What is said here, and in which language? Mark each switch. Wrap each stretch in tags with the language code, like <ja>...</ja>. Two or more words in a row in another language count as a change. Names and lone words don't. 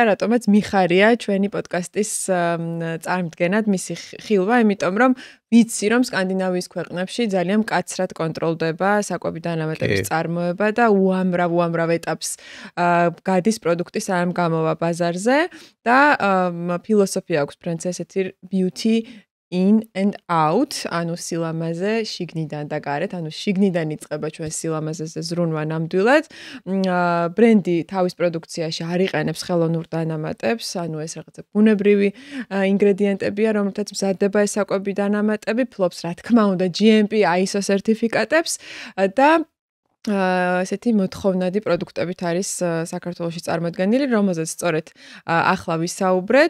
<ka>რატომაც მიხარია ჩვენი პოდკასტის წარმდგენად მისი ხილვა, იმიტომ რომ ვიცი, რომ სკანდინავიის ქვეყნებში ძალიან მკაცრად კონტროლდება საკვები დანამატების წარმოება და უამრავ ეტაპს გადის პროდუქტი სანამ გამოვა ბაზარზე და ფილოსოფია აქვს ბრენდს ესეთი</ka> <en>beauty in and out,</en> <ka>ანუ სილამაზე შიგნიდან და გარეთ, ანუ შიგნიდან იწყება ჩვენ სილამაზეზე ზრუნვა ნამდვილად. ბრენდი თავის პროდუქციაში არ იყენებს ხელოვნურ დანამატებს, ანუ ეს რაღაცა ბუნებრივი ინგრედიენტებია, რომელთაც მზადდება ეს საკვები დანამატები, ფლობს რა თქმა უნდა GMP ISO სერტიფიკატებს და ესეთი მოთხოვნადი პროდუქტებით არის საქართველოში წარმოდგენილი, რომელზეც სწორედ ახლა ვისაუბრეთ.</ka>